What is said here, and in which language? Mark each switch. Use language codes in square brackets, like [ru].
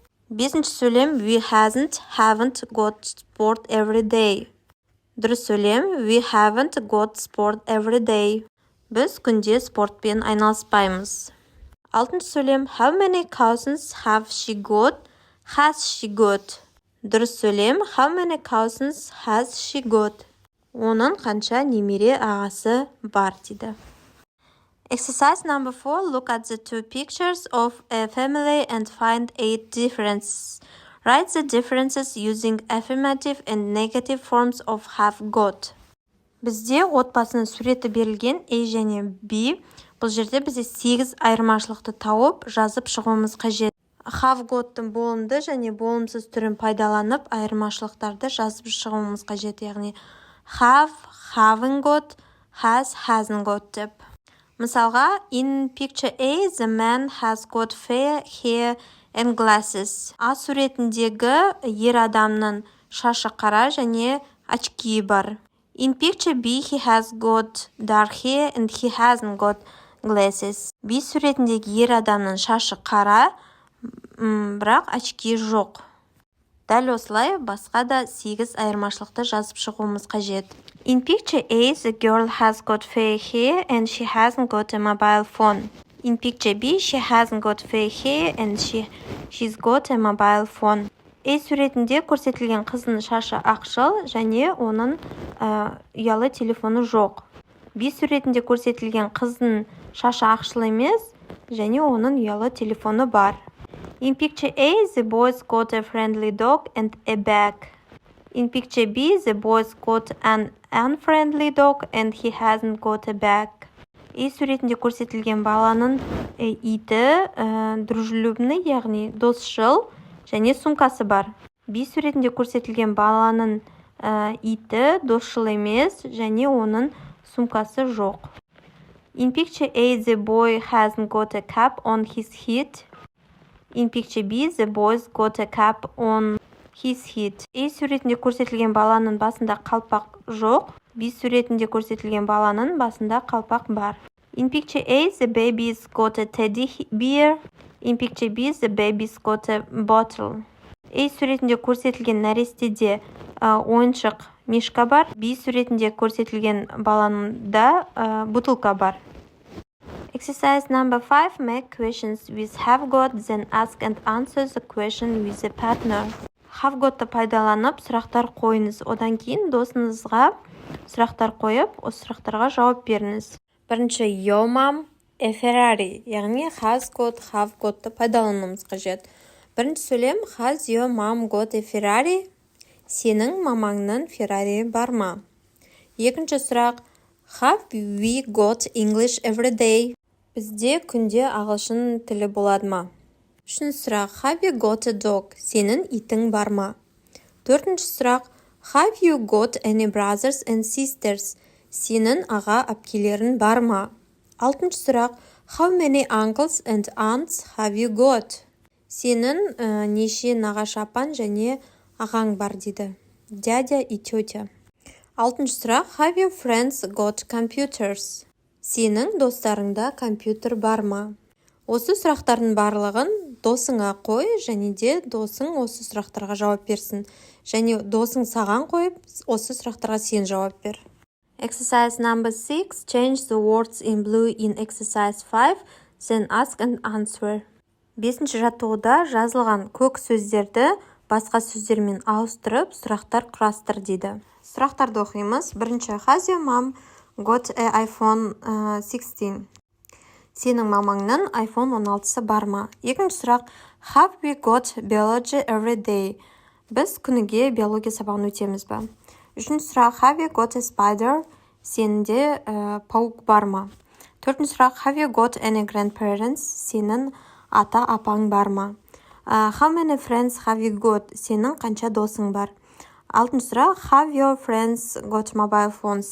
[kk] Бесінші сөйлем, [en] we haven't got sport every day. [kk] Дұрыс сөйлем. [en] We haven't got sport every day. [kk] Біз күнде спортпен айналыспаймыз. Алтыншы сөйлем. [en] How many cousins have she got? Has she got? [kk] Дұрыс сөйлем. [en] How many cousins has she got? [kk] Оның қанша немере ағасы бар дейді. [en] Exercise number 4. Look at the two pictures of a family and find 8 differences. Write the differences using affirmative and negative forms of have got. [kk] Бізде отбасының суреті берілген A және B. Бұл жерде бізде 8 айырмашылықты тауып, жазып шығуымыз қажет. Have got-тың болымды және болымсыз түрін пайдаланып, айырмашылықтарды жазып шығуымыз қажет. Яғни have, haven't got, has, hasn't got деп. [en] Мысалға, in picture A, the man has got fair hair and glasses. [kk] А суретіндегі ер адамның шашы қара және очки бар. [en] In picture B, he has got dark hair and he hasn't got glasses. [kk] B суретіндегі ер адамның шашы қара, бірақ очки жоқ. Дәл осылай басқа да 8 айырмашылықты жазып шығуымыз қажет. [en] In picture A, the girl has got fair hair and she hasn't got a mobile phone. In picture B, she hasn't got fair hair and she's got a mobile phone. [kk] A суретінде көрсетілген қыздың шашы ақшыл және оның ұялы телефоны жоқ. B суретінде көрсетілген қыздың шашы ақшыл емес және оның ұялы телефоны бар. [en] In picture A, the boy's got a friendly dog and a bag. In picture B, the boy's got an unfriendly dog and he hasn't got a bag. [kk] A суретінде көрсетілген баланың иті дружелюбный, яғни досшыл және сумкасы бар. B суретінде көрсетілген баланың иті досшыл емес және оның сумкасы жоқ. [en] In picture A, the boy hasn't got a cap on his head. In picture B, the boy's got a cap on his head. [kk] A суретінде көрсетілген баланың басында қалпақ жоқ. B суретінде көрсетілген баланың басында қалпақ бар. [en] In picture A, the baby's got a teddy bear. In picture B, the baby's got a bottle. [kk] A суретінде көрсетілген нәрестеде ойыншық мишка бар. B суретінде көрсетілген баланында бутылка бар. [en] Exercise number 5. Make questions with have got, then ask and answer the question with a partner. [kk] Have got-ты пайдаланып, сұрақтар қойыңыз. Одан кейін досыңызға сұрақтар қойып, осы сұрақтарға жауап беріңіз. Бірінші, [en] your mom a Ferrari, [kk] яғни has got, have got-ты пайдалануымыз қажет. Бірінші сөйлем, [en] has your mom got a Ferrari? [kk] Сенің мамаңның Ferrari бар ма? Екінші сұрақ, [en] have we got English every day? [kk] Бізде күнде ағылшын тілі болады ма? Үшінші сұрақ, [en] have you got a dog? [kk] Сенің итің бар ма? Төртінші сұрақ, [en] have you got any brothers and sisters? [kk] Сенің аға әпкелерің бар ма? Алтыншы сұрақ, [en] how many uncles and aunts have you got? [kk] Сенің неше нағашы апаң және ағаң бар дейді. [ru] Дядя и тетя. [kk] Алтыншы сұрақ, [en] have your friends got computers? [kk] Сенің достарыңда компьютер бар ма? Осы сұрақтардың барлығын досыңа қой, және де досың осы сұрақтарға жауап берсін. Және досың саған қойып, осы сұрақтарға сен жауап бер. [en] Exercise number 6. Change the words in blue in exercise 5, then ask and answer. [kk] Бесінші жаттығуда жазылған көк сөздерді басқа сөздермен ауыстырып, сұрақтар құрастыр дейді. Сұрақтарды оқимыз. [en] Бірінші, has your mom got an iPhone 16? [kk] Сенің мамаңның iPhone 16-сы бар ма? Екінші сұрақ, [en] have we got biology every day? [kk] Біз күніге биология сабағын өтеміз бе? Үшінші сұрақ, [en] have you got a spider? [kk] Сенде паук бар ма? Төртінші сұрақ, [en] have you got any grandparents? [kk] Сенің ата-апаң бар ма? [en] How many friends have you got? [kk] Сенің қанша досың бар? Алтыншы сұрақ, [en] have your friends got mobile phones?